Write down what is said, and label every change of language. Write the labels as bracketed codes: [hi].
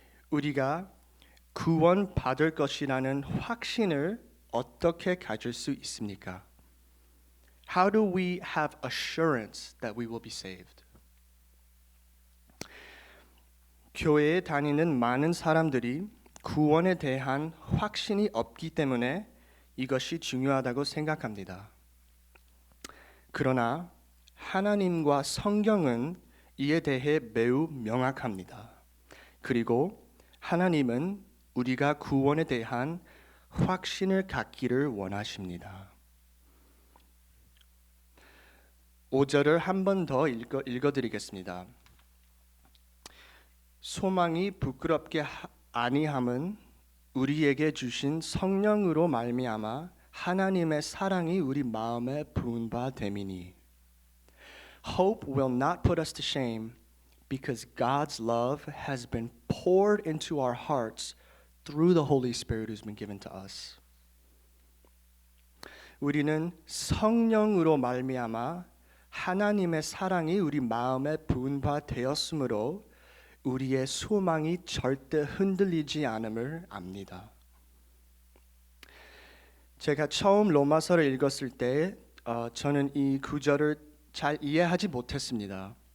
[ko] 우리가 구원 받을 것이라는 확신을 어떻게 가질 수 있습니까? [en] How do we have assurance that we will be saved? [ko] 교회에 다니는 많은 사람들이 구원에 대한 확신이 없기 때문에 이것이 중요하다고 생각합니다. 그러나 하나님과 성경은 이에 대해 매우 명확합니다. 그리고 하나님은 우리가 구원에 대한 확신을 갖기를 원하십니다. 5절을 한 번 더 읽어드리겠습니다. 소망이 부끄럽게 아니함은 우리에게 주신 성령으로 말미암아 하나님의 사랑이 우리 마음에 부은 바 됨이니. [en] Hope will not put us to shame because God's love has been poured into our hearts through the Holy Spirit who's been given to us. [ko] 우리는 성령으로 말미암아 하나님의 사랑이 우리 마음에 부은 바 되었으므로 우리의 소망이 절대 흔들리지 않음을 압니다. 제가 처음 로마서를 읽었을 때 저는 이 구절을 잘 이해하지 못했습니다.